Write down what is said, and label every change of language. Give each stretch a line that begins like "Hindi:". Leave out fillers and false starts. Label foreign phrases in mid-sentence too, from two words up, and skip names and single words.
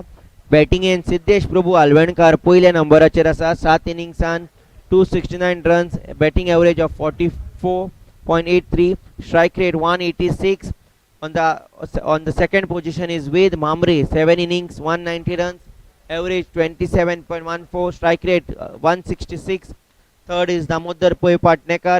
Konkani: बॅटिंगेन सिद्धेश प्रभू आलवणकार पयल्या नंबराचेर आसा.
English: 7 innings 269 runs. Batting average of 44.83. Strike rate 186. On the second position is Ved Mamre. 7 innings 190 runs. Average 27.14. Strike rate 166. Third is Damodar Poi Patnekar.